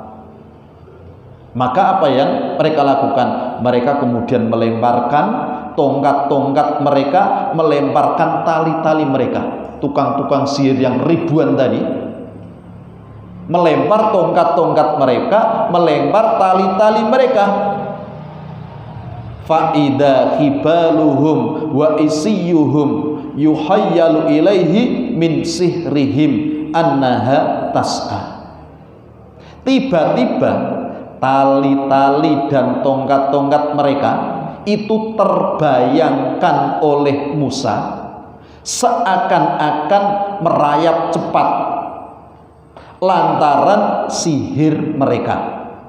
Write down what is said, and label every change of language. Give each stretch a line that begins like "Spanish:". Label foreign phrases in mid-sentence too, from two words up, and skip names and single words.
Indonesian: Maka apa yang mereka lakukan? Mereka kemudian melemparkan tongkat-tongkat mereka, melemparkan tali-tali mereka. Tukang-tukang sihir yang ribuan tadi melempar tongkat-tongkat mereka, melempar tali-tali mereka.
Arabic: فإذا حبالهم وعصيهم يخيل إليه من سحرهم أنها تسعى.
Indonesian: Tiba-tiba tali-tali dan tongkat-tongkat mereka itu terbayangkan oleh Musa seakan-akan merayap cepat lantaran sihir mereka.